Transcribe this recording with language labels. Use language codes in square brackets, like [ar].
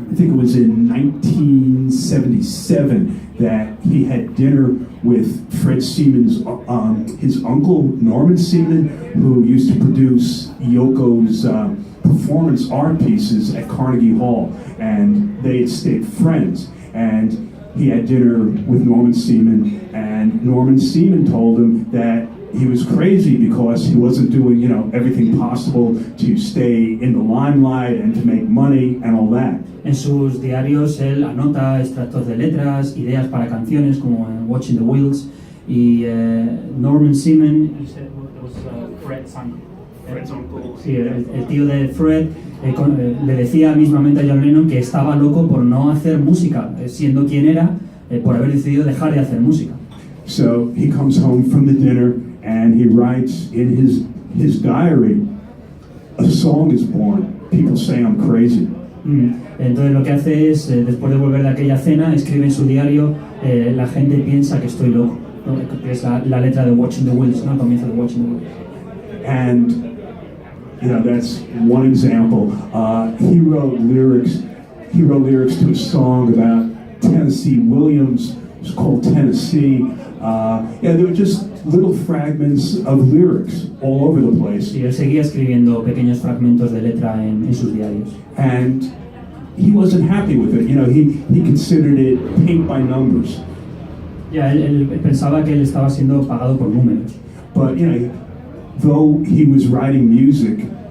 [en] I think it was in 1977 that he had dinner with Fred Siemens, his uncle Norman Seaman, who used to produce Yoko's performance art pieces at Carnegie Hall, and they had stayed friends. And he had dinner with Norman Seaman, and Norman Seaman told him that he was crazy because he wasn't doing, you know, everything possible to stay in the limelight and to make money and all that. [es] En sus diarios él anota extractos de letras, ideas para canciones como en Watching the Wheels, y Norman Seaman, [en] Fred's uncle, [es] sí, el tío de Fred, le decía mismamente a John Lennon que estaba loco por no hacer música, siendo quien era, por haber decidido dejar de hacer música. [en] So he comes home from the dinner and he writes in his diary, a song is born, people say I'm crazy. [es] Entonces lo que hace es, después de volver de aquella cena, escribe en su diario, la gente piensa que estoy loco, ¿no? Que es la letra de Watching the Wheels, ¿no? El comienzo de Watching the Wheels. [en] And, you know, that's one example. He wrote lyrics to a song about Tennessee Williams. It's called Tennessee. There were just little fragments of lyrics all over the place. [es] Sí, él seguía escribiendo pequeños fragmentos de letra en sus diarios. [en] And he wasn't happy with it. You know, he considered it paint by numbers. [es] Ya, él pensaba que él estaba siendo pagado por números. [en] But, you know, though he was writing music